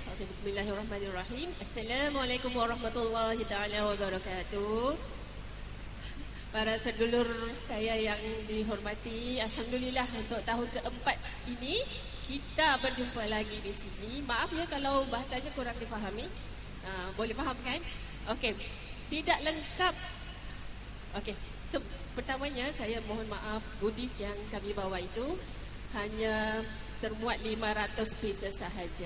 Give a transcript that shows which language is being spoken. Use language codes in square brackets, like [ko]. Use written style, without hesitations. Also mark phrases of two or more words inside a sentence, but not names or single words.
[ms] Okey, [ar] بسم الله الرحمن الرحيم. السلام عليكم ورحمة الله تعالى وبركاته. [ms] Para sedulur saya yang dihormati, alhamdulillah untuk tahun keempat ini kita berjumpa lagi di sini. Maaf ya kalau bahasanya kurang difahami. Boleh faham kan? Okey. Tidak lengkap. Okey. Pertamanya saya mohon maaf, goodies yang kami bawa itu hanya termuat 500 pieces sahaja.